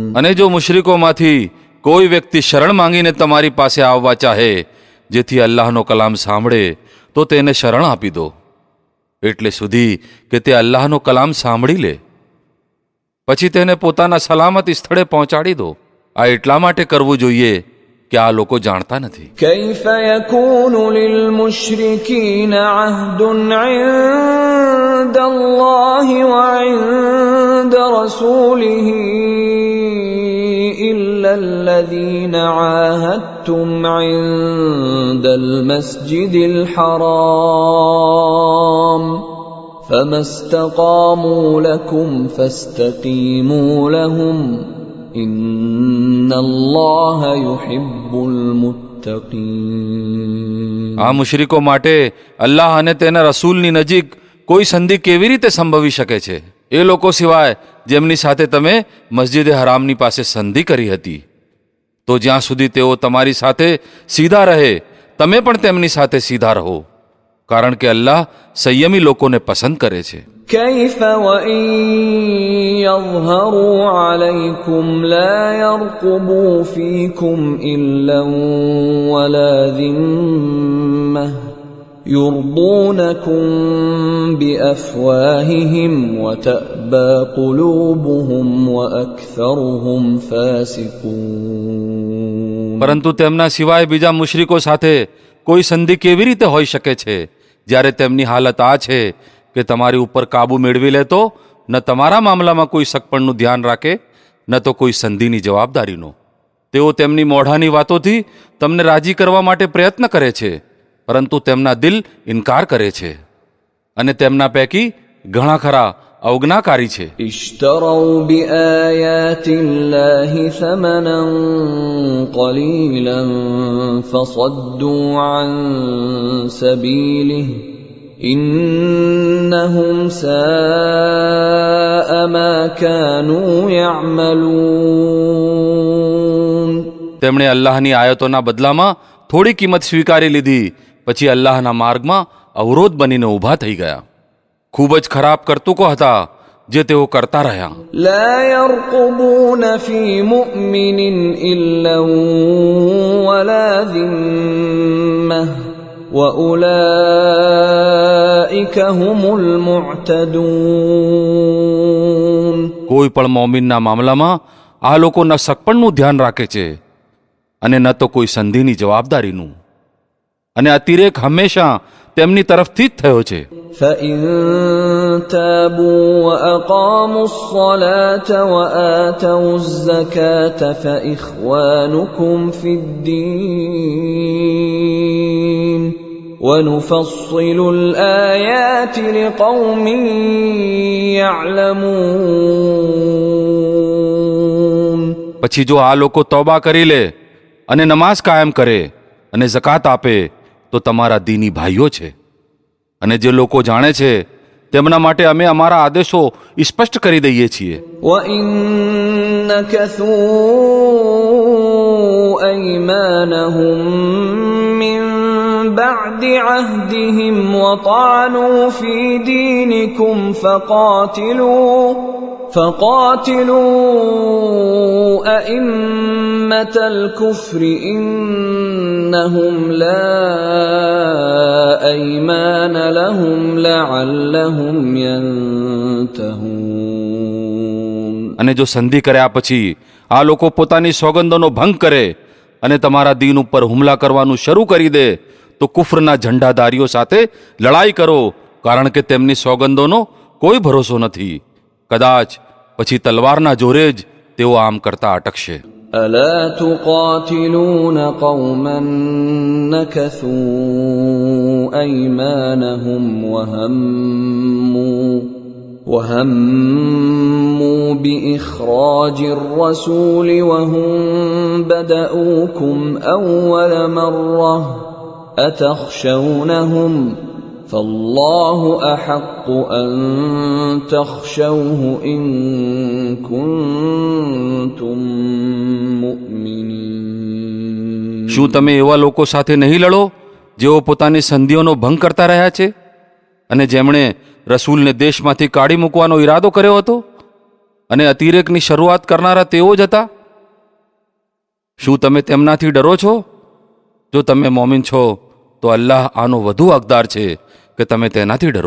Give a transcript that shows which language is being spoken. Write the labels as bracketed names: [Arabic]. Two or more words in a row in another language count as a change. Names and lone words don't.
[Gujarati] અને જો મુશરિકોમાંથી કોઈ વ્યક્તિ શરણ માંગીને તમારી પાસે આવવા ચાહે જેથી અલ્લાહનો કલામ સાંભળે તો તેને શરણ આપી દો, એટલે સુધી કે તે અલ્લાહનો કલામ સાંભળી લે. પછી તેને પોતાના સલામત સ્થળે પહોંચાડી દો. આ એટલા માટે કરવું જોઈએ કે આ લોકો જાણતા નથી. [Arabic] كيف يكون للمشركين عهد عند الله وعند رسوله إلا الذين عاهدتم عند المسجد الحرام فما استقاموا لكم فاستقيموا لهم إن الله يحب المتقين. [Gujarati] આ મુશરિકો માટે અલ્લાહ અને તેના રસૂલની નજીક કોઈ સંધિ કેવી રીતે સંભવી શકે છે? એ લોકો સિવાય જેમની સાથે તમે મસ્જિદે હરામની પાસે સંધિ કરી હતી. તો જ્યાં સુધી તેઓ તમારી સાથે સીધા રહે, તમે પણ તેમની સાથે સીધા રહો, કારણ કે અલ્લાહ સંયમી લોકોને પસંદ કરે છે. [Arabic] كيف وإن يظهروا عليكم لا يرقبوا فيكم إلا ولا ذمة يرضونكم بأفواههم وتأبى قلوبهم وأكثرهم فاسقون. [Gujarati] પરંતુ તેમના સિવાય બીજા મુશરિકો સાથે કોઈ સંધિ કેવી રીતે હોઈ શકે છે, જ્યારે તેમની હાલત આ છે કે તમારી ઉપર કાબુ મેળવી લેતો ન તમારા મામલામાં કોઈ સગપણનું ધ્યાન રાખે, ન તો કોઈ સંધિની જવાબદારીનો. તેઓ તેમની મોઢાની વાતોથી તમને રાજી કરવા માટે પ્રયત્ન કરે છે, પરંતુ તેમના દિલ ઇનકાર કરે છે, અને તેમના પૈકી ઘણા ખરા અવજ્ઞાકારી છે. [Arabic] اشتروا بآيات الله ثمنا قليلا فصدوا عن سبيله إنهم ساء ما كانوا يعملون. [Gujarati] તેમણે અલ્લાહની આયતોના બદલામાં થોડી કિંમત સ્વીકારી લીધી, પછી અલ્લાહના માર્ગમાં અવરોધ બનીને ઊભા થઈ ગયા. ખૂબ જ ખરાબ કરતૂકો હતા જે તેઓ કરતા રહ્યા. [Arabic] لا يرقبون في مؤمن إلا ولا ذمة وأولئك هم المعتدون. [Gujarati] કોઈ પણ મોમિનના મામલામાં આ લોકો ન સગપણનું ધ્યાન રાખે છે અને ન તો કોઈ સંધિની જવાબદારીનું, અને અતિરેક હંમેશા તેમની તરફથી જ થયો છે. [Arabic] فإن تابوا وأقاموا الصلاة وآتوا الزكاة فإخوانكم في الدين ونفصل الآيات لقوم يعلمون. [Gujarati] પછી જો આ લોકો તૌબા કરી લે અને નમાઝ કાયમ કરે અને ઝકાત આપે તો તમારા દીની ભાઈઓ છે, અને જે લોકો જાણે છે તેમના માટે અમે અમારા આદેશો સ્પષ્ટ કરી દઈએ છીએ. [Arabic] وَإِن نَكَثُوا أَيْمَانَهُم مِّن بَعْدِ عَهْدِهِمْ وَطَعَنُوا فِي دِينِكُمْ فقاتلوا أئمة الكفر إنهم لا أيمان لهم لعلهم ينتهون. [Gujarati] અને જો સંધિ કર્યા પછી આ લોકો પોતાની સોગંદોનો ભંગ કરે અને તમારા દીન ઉપર હુમલા કરવાનું શરૂ કરી દે તો કુફરના ઝંડાધારીઓ સાથે લડાઈ કરો, કારણ કે તેમની સોગંદોનો કોઈ ભરોસો નથી. કદાચ પછી તલવારના જોરે જ તેઓ આમ કરતા અટકશે. [Arabic] ألا تقاتلون قوما نكثوا أيمانهم وهموا بإخراج الرسول وهم بدؤوكم أول مرة أتخشونهم فالله أحق أن تخشوه إن كنتم مؤمنين. [Gujarati] શું તમે એવા લોકો સાથે નહીં લડો જેઓ પોતાની સંધિઓનો ભંગ કરતા રહ્યા છે અને જેમણે રસૂલને દેશમાંથી કાઢી મૂકવાનો ઈરાદો કર્યો હતો, અને અતિરેકની શરૂઆત કરનારા તેઓ જ હતા? શું તમે તેમનાથી ડરો છો? જો તમે મોમિન છો તો અલ્લાહ આનો વધુ હકદાર છે કે તમે તેનાથી ડરો.